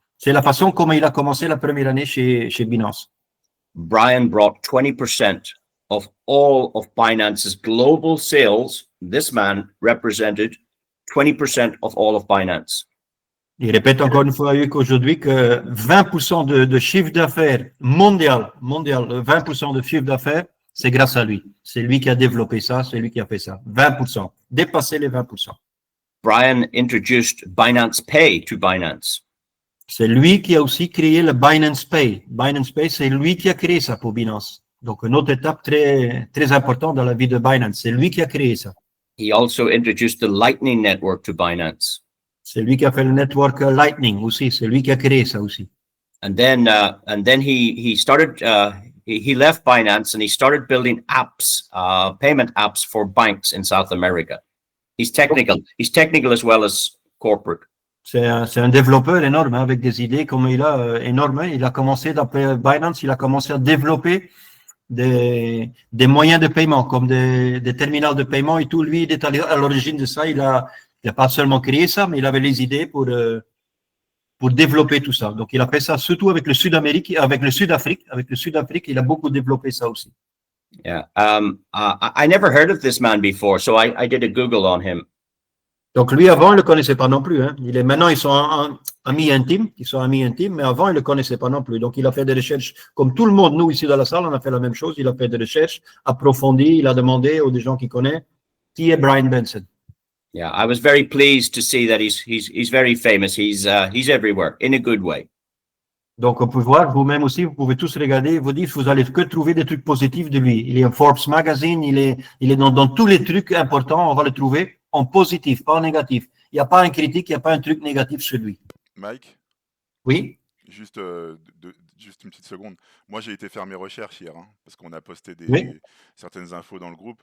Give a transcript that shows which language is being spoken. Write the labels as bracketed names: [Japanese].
[French] C'est la façon comment il a commencé la première année chez Binance. [English] Brian brought 20% of all of Binance's global sales. This man represented 20% of all of Binance. [French] Il répète encore une fois qu'aujourd'hui que 20% de chiffre d'affaires mondial, 20% de chiffre d'affaires, c'est grâce à lui. C'est lui qui a développé ça, c'est lui qui a fait ça. 20%, dépasser les 20%. Brian introduced Binance Pay to Binance. C'est lui qui a aussi créé le Binance Pay. Binance Pay, c'est lui qui a créé ça pour Binance. Donc, une autre étape très, très importante dans la vie de Binance. C'est lui qui a créé ça. [English] He also introduced the Lightning Network to Binance. [French] C'est lui qui a fait le network Lightning aussi. C'est lui qui a créé ça aussi. [English] And then he started. He left Binance and he started building apps, payment apps for banks in South America. He's technical. He's technical as well as corporate. [French] C'est un développeur énorme, hein, avec des idées comme il a énorme. Il a commencé d'après Binance, il a commencé à développer des moyens de paiement, comme des terminaux de paiement et tout. Lui, il est à l'origine de ça. Il a pas seulement créé ça, mais il avait les idées pour développer tout ça. Donc, il a fait ça surtout avec le Sud-Afrique. Avec le Sud-Afrique, il a beaucoup développé ça aussi. [English] Yeah. I never heard of this man before, so I did a Google on him. [French] Donc, lui, avant, il ne le connaissait pas non plus. Hein. Maintenant, ils sont amis intimes. Mais avant, il ne le connaissait pas non plus. Donc, il a fait des recherches, comme tout le monde, nous, ici dans la salle, on a fait la même chose. Il a fait des recherches approfondies. Il a demandé aux gens qui connaissent qui est Brian Benson. [English] Yeah, I was very pleased to see that he's very famous. He's everywhere in a good way. [French] Donc, on peut voir, vous-même aussi, vous pouvez tous regarder, vous dire, vous allez que trouver des trucs positifs de lui. Il est en Forbes Magazine, il est dans tous les trucs importants, on va le trouver en positif, pas en négatif. Il n'y a pas un critique, il n'y a pas un truc négatif sur lui. Mike? Oui? Juste une petite seconde. Moi, j'ai été faire mes recherches hier, hein, parce qu'on a posté certaines infos dans le groupe.